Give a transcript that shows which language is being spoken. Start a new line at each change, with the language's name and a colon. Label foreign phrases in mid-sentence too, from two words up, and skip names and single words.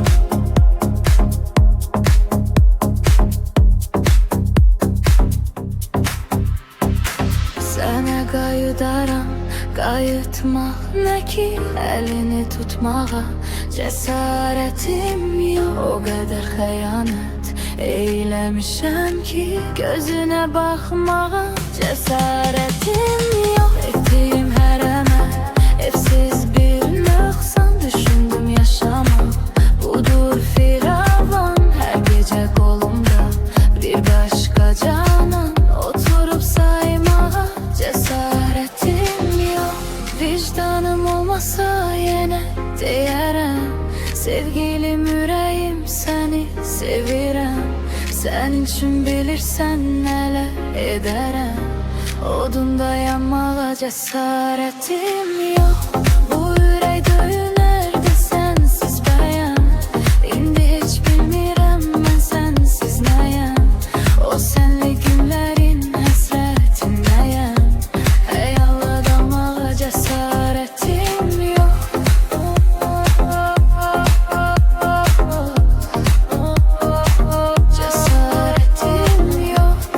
Azerbaijani: Sana qayıdaram, qayıtmaq nə ki, əlini tutmağa
Turkish: cesaretim yok.
Azerbaijani: O qədər xəyanət eyləmişəm ki, gözünə baxmağa
Turkish: cesaretim yok.
Azerbaijani: Etdiyim hər əməl evsiz bir nöqsan.
Turkish: Düşündüm yaşamak budur firavan. Her gece kolumda bir başka canan.
Azerbaijani: Oturup saymağa
Turkish: cesaretim yok.
Azerbaijani: Vicdanım olmasa yine deyərəm, sevgilim yüreğim seni sevirəm.
Turkish: Sen için bilirsen neler ederim.
Azerbaijani: Odunda yanmağa
Turkish: cesaretim yok.
Azerbaijani: Bu yürek döyünərdə sensiz bəyəm. İndi heç bilmirəm mən sensiz nəyəm. O senli günlərin həsrətindəyəm. Xəyala dalmağa
Turkish: cesaretim yok. Cesaretim yok.